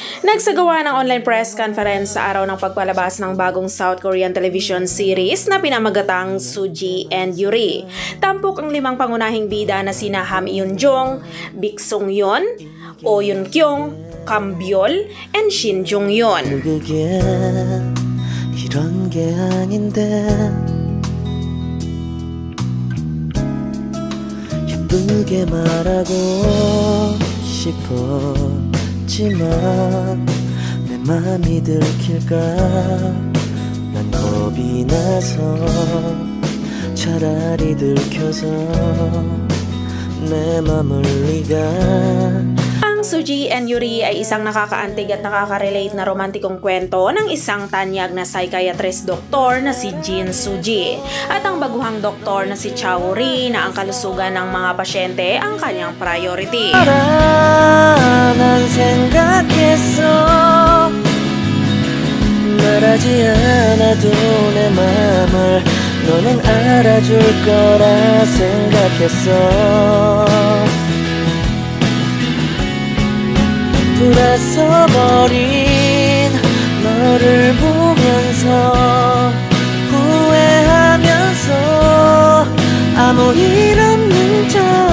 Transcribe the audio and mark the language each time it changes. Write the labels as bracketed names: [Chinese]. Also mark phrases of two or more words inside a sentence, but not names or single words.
[Filipino] Nagsagawa ng online press conference sa araw ng pagpalabas ng bagong [English] South Korean television series [Filipino] na pinamagatang Suji and Yuri. Tampok ang 5 pangunahing bida na sina Ham Eun-jong, Baek Sung-yeon, Oh Eun-kyung, Kam Byul, and Shin Jung-yeon. [Korean] 이런 게 아닌데 예쁘게 말하고 싶었지만 내 맘이 들킬까 난 겁이 나서 차라리 들켜서 내 맘을 네가. [Filipino] Ang Suji and Yuri ay isang nakakaantig at nakaka-relate na romantikong kwento ng isang tanyag na psychiatrist doktor na si Jin Suji at ang baguhang doktor na si Cha Woo-ri na ang kalusugan ng mga pasyente ang kanyang priority. [Korean] 난 생각했어 말하지 않아도 내 맘을 너는 알아줄 거라 생각했어 돌아서버린 너를 보면서 후회하면서 아무 일 없는 척